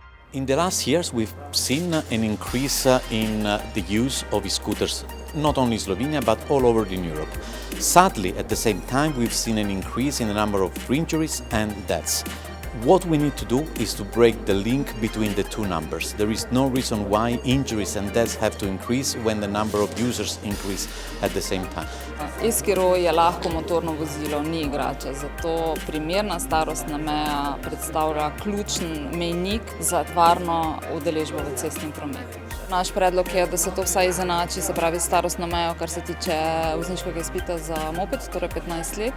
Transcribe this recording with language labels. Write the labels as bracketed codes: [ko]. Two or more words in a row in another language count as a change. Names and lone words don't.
[en] In the last years, we've seen an increase in the use of e-scooters, not only in Slovenia, but all over in Europe. Sadly, at the same time, we've seen an increase in the number of injuries and deaths. What we need to do is to break the link between the two numbers. There is no reason why injuries and deaths have to increase when the number of users increase at the same time. [sl] E-skiro je lahko motorno vozilo, ni igrača, zato primerna starostna meja predstavlja ključen mejnik za varno udeležbo v cestnem prometu. Naš predlog je, da se to vsaj izenači, se pravi starostno mejo, kar se tiče vozniškega izpita za moped, torej 15 let.